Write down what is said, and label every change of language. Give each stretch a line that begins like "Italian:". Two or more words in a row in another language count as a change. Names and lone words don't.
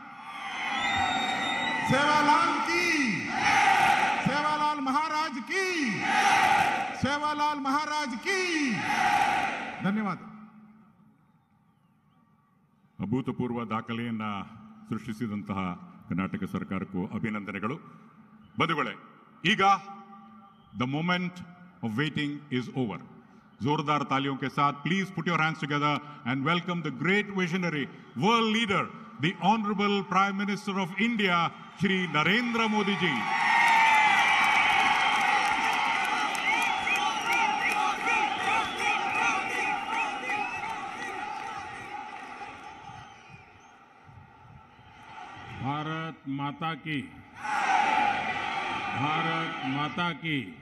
Hindi: सेवालाल की, सेवालाल महाराज की, सेवालाल महाराज की.
Kannada: ಧನ್ಯವಾದ. ಅಭೂತಪೂರ್ವ ದಾಖಲೆಯನ್ನ ಸೃಷ್ಟಿಸಿದಂತಹ ಕರ್ನಾಟಕ ಸರ್ಕಾರಕ್ಕೂ ಅಭಿನಂದನೆಗಳು. ಬಂಧುಗಳೇ, ಈಗ
English: the moment of waiting is over.
Hindi: जोरदार तालियों के साथ
English: please put your hands together and welcome the great visionary world leader the honourable Prime Minister of India Shri Narendra Modi ji.
Hindi: भारत माता की, भारत माता की.